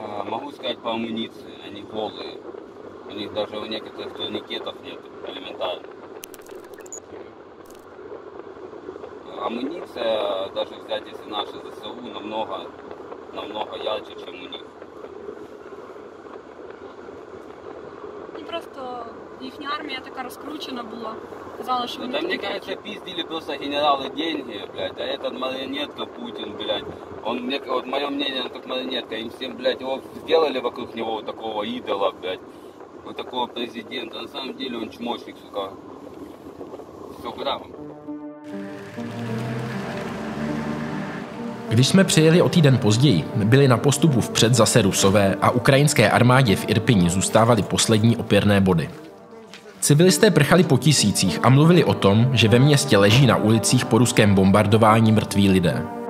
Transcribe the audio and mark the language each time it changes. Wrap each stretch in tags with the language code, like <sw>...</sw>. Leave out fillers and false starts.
<ru>Могу сказать по амуниции. Они голые. У них даже у некоторых турникетов нет, элементарно. Амуниция, даже взять если наши ЗСУ, намного ярче, чем у них.</ru> <uk>Просто їхня армія така розкручена була. Казали, що</uk> <ru>Да мне кажется, пиздили просто генералы деньги, блядь, а этот марионетка Путин, блядь, он, вот мое мнение, он как марионетка, им всем, блядь, его сделали вокруг него вот такого идола, блядь, вот такого президента, на самом деле он чмошник, сука, все грамом.</ru> <cs>Když jsme přijeli o týden později, byli na postupu vpřed zase Rusové a ukrajinské armádě v Irpini zůstávaly poslední opěrné body. Civilisté prchali po tisících a mluvili o tom, že ve městě leží na ulicích po ruském bombardování mrtví lidé.</cs>